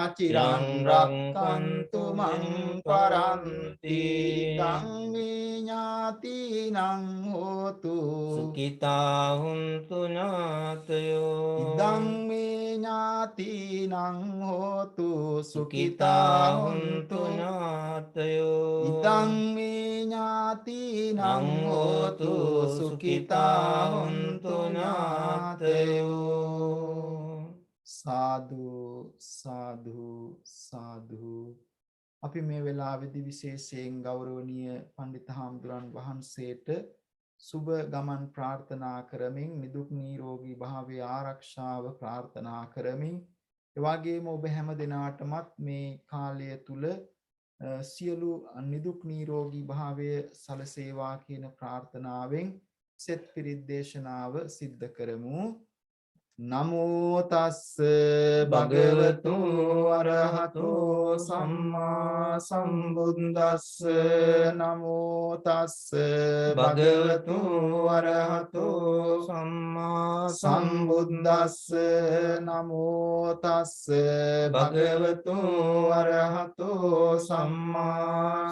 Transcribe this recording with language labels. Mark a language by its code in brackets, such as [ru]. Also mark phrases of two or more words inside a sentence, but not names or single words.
[pi] චිරන් රක්칸තු මං පරන්ති ධම්මේ ඥාතිනං හෝතු සුඛිතා හුන්තු ඥාතයෝ ධම්මේ ඥාතිනං හෝතු සුඛිතා හුන්තු ඥාතයෝ ධම්මේ ඥාතිනං හෝතු සුඛිතා හුන්තු ඥාතයෝ සාදු සාදු සාදු [si] අපි මේ වෙලාවේදී විශේෂයෙන් ගෞරවනීය පඬිත් හාමුදුරන් වහන්සේට සුබ ගමන් ප්‍රාර්ථනා කරමින් නිදුක් නිරෝගී භාවය ආරක්ෂාව ප්‍රාර්ථනා කරමින් ඒ වගේම ඔබ හැම දිනාටමත් මේ කාලය තුල සියලු නිදුක් නිරෝගී භාවය සලසේවා කියන ප්‍රාර්ථනාවෙන් සෙත් පිරිත් දේශනාව සිද්ධ කරමු. [pi] නමෝ තස්ස භගවතු අරහතෝ සම්මා සම්බුද්දස්ස නමෝ තස්ස භගවතු අරහතෝ සම්මා සම්බුද්දස්ස නමෝ තස්ස භගවතු අරහතෝ සම්මා